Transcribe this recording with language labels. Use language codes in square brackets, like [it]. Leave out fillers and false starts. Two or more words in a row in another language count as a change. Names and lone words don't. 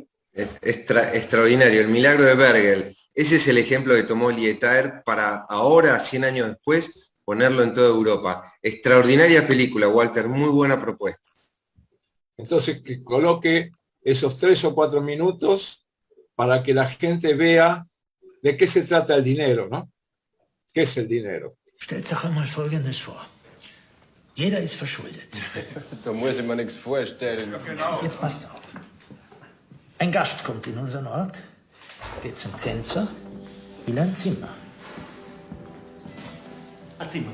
[es] Extraordinario, El milagro de Bruegel. Ese es el ejemplo que tomó Lietaer para ahora, 100 años después, ponerlo en toda Europa. Extraordinaria película, Walter, muy buena propuesta. Entonces, que coloque esos 3 o 4 minutos para que la gente vea de qué se trata el dinero, ¿no? ¿Qué es el dinero? [de] Stellt sich einmal Folgendes vor. Jeder ist verschuldet. Da muss ich mir nichts vorstellen. Jetzt passt's auf. Ein Gast kommt in unseren Ort, geht zum Zensor, will ein Zimmer. Ein Zimmer?